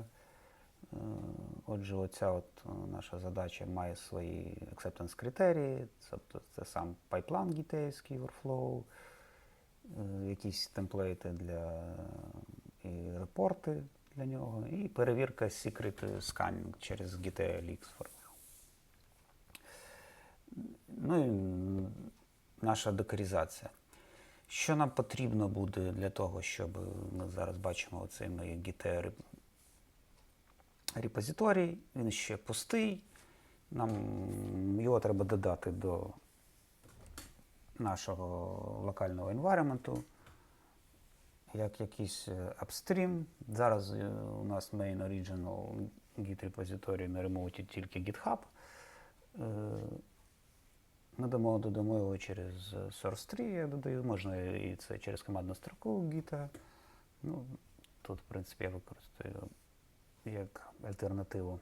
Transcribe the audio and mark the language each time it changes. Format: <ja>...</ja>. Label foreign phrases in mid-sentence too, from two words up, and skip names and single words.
<uk>Отже, оця наша задача має свої acceptance критерії, тобто це сам пайплайн гітейський workflow, якісь темплейти і репорти для нього, і перевірка</uk> <en>secret scanning</en> <uk>через GTLX. Ну і наша докерізація. Що нам потрібно буде для того, щоб ми зараз бачимо оцей GTR репозиторій, він ще пустий, нам його треба додати до нашого локального environment, як якийсь upstream. Зараз у нас</uk> <en>main original git</en> <uk>репозиторій на ремоуті тільки GitHub. Ми додамо його через source 3, я додаю, можна і це через командну строку Git. Ну, тут, в принципі, я використовую як альтернативу.</uk>